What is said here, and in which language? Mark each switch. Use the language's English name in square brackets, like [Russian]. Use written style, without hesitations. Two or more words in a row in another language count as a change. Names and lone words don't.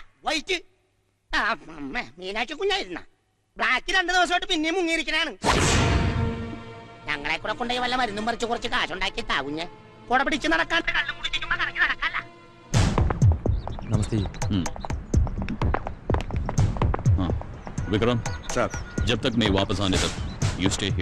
[Malayalam] വൈറ്റ് മീനാക്ഷി കുഞ്ഞായിരുന്ന ബ്ലാക്ക് 2 ദിവസമായിട്ട് പിന്നെയും മുങ്ങിയിരിക്കണാണ്. ഞങ്ങളെ കൂടെ കൊണ്ടുപോയി വല്ല മരുന്നും പറിച്ച് കുറച്ച് കാശുണ്ടാക്കി താകുഞ്ഞ് കൂടെ പിടിച്ച് നടക്കാൻ കള്ളും കുടിച്ചിരിക്കുമ്പോ കറങ്ങി നടക്കല്ല. [Hindi] नमस्ते। हाँ विक्रम सर। जब तक मैं वापस आने तक [English] you stay here.